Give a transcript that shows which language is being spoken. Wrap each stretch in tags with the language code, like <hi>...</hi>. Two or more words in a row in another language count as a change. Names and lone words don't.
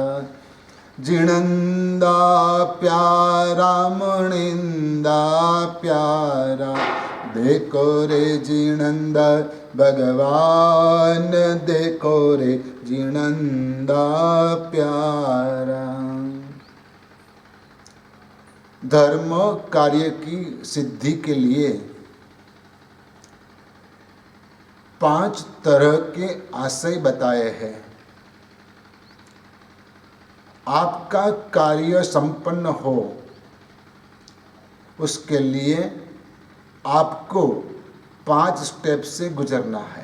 <hi>जिणंदा प्यारा मुणिंदा प्यारा, देखो रे जिणंदा भगवान, देखो रे जिणंदा प्यारा। धर्म कार्य की सिद्धि के लिए 5 तरह के आशय बताए हैं। आपका कार्य संपन्न हो, उसके लिए आपको 5 स्टेप से गुजरना है।</hi>